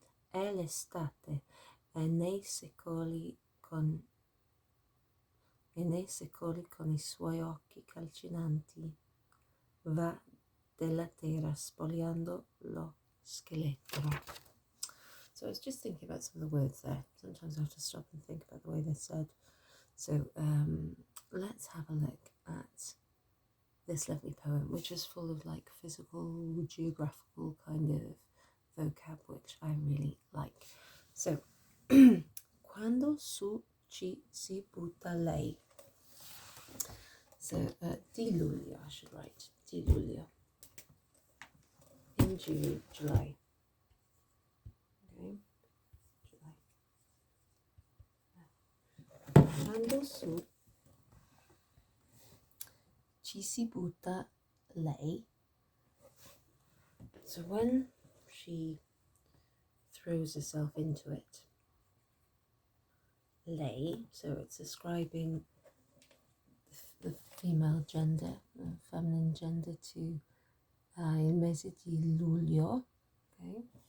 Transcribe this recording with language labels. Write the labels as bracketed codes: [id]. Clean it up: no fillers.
[it] È l'estate e nei secoli con i suoi occhi calcinanti va della terra spogliando lo scheletro. [en] So I was just thinking about some of the words there. Sometimes I have to stop and think about the way they're said. So let's have a look at this lovely poem, which is full of like physical, geographical kind of vocab, which I really like. [it] So, quando su ci si butta lei. [en] So, [it] di luglio, [en] I should write. [it] Di luglio. [en] In July. Okay. July. [it] Quando su ci si butta lei. [en] So when she throws herself into it. Lei, so it's describing the female gender, feminine gender to [it] il mese di luglio, [en] okay?